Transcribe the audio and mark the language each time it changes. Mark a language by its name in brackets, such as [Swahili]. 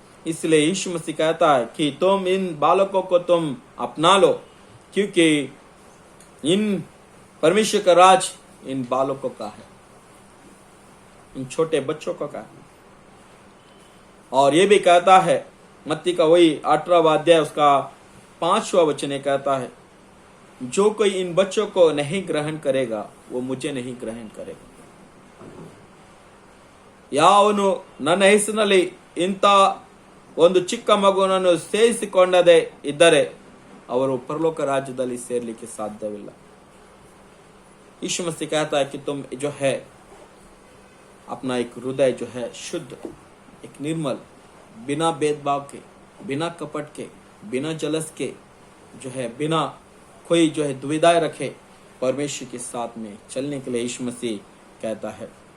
[Hindi] इसलिए यीशु मसीह कहता है कि तुम इन बालकों को तुम अपना लो, क्योंकि इन परमेश्वर का राज इन बालकों का है, इन छोटे बच्चों का है. और ये भी कहता है, मत्ती का वही 18वां अध्याय उसका 5वां वचन कहता है, जो कोई इन बच्चों को नहीं ग्रहण करेगा वो मुझे नहीं ग्रहण करेगा. [Kannada] ಯಾವನು ನನ್ನ ಹೆಸರಿನಲ್ಲಿ ಇಂಥ ಒಂದು ಚಿಕ್ಕ ಮಗುವನ್ನು ಸೇರಿಸಿಕೊಂಡದೇ ಇದ್ದರೆ ಅವರು ಪರಲೋಕ ರಾಜ್ಯದಲ್ಲಿ ಸೇರ್ಲಿಕ್ಕೆ ಸಾಧ್ಯವಿಲ್ಲ. [Hindi] यीशु मसीह कहता है कि तुम जो है अपना एक हृदय जो है शुद्ध, एक निर्मल, बिना भेदभाव के, बिना कपट के, बिना जलस के, जो है बिना कोई जो है दुविधाएं रखे, परमेश्वर के साथ में चलने के लिए यीशु मसीह कहता है.